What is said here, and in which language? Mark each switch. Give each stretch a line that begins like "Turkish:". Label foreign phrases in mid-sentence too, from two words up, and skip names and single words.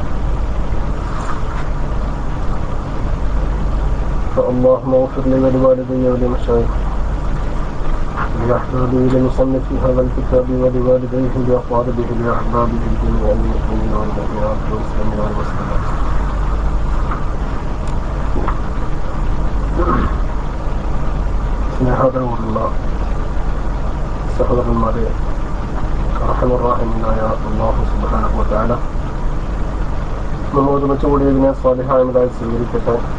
Arabic: فاللهم اغفر لي ولوالدي ولمشايخي ولأحبابي لمصنف هذا الكتاب ولوالديه لأقاربه لأحبابه جميع المسلمين والمؤمنات والمسلمين والمسلمات.
Malayalam: സ്നേഹമുള്ള സഹോദരന്മാരെ, റഹ്മാനായ അല്ലാഹു
Arabic: سبحانه وتعالى
Malayalam: നമ്മൾ ഒരുമിച്ച് കൂടിയതിനെ സ്വാലിഹായതായി സ്വീകരിക്കട്ടെ.